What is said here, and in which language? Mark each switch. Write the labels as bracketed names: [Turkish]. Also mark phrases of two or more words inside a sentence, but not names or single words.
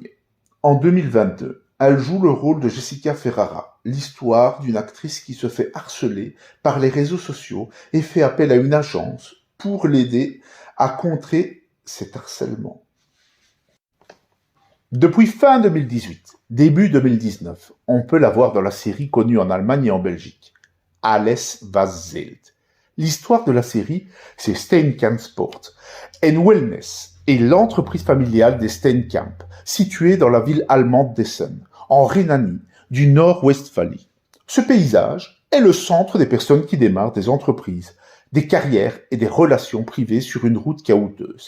[French] En 2022, elle joue le rôle de Jessica Ferrara, l'histoire d'une actrice qui se fait harceler par les réseaux sociaux et fait appel à une agence pour l'aider à contrer cet harcèlement. Depuis fin 2018, début 2019, on peut la voir dans la série connue en Allemagne et en Belgique, Alles was zählt. L'histoire de la série, c'est Steenkamp Sport and Wellness et l'entreprise familiale des Steenkamp, située dans la ville allemande d'Essen, en Rhénanie, du Nord-Westphalie. Ce paysage est le centre des personnes qui démarrent des entreprises, des carrières et des relations privées sur une route caoutteuse.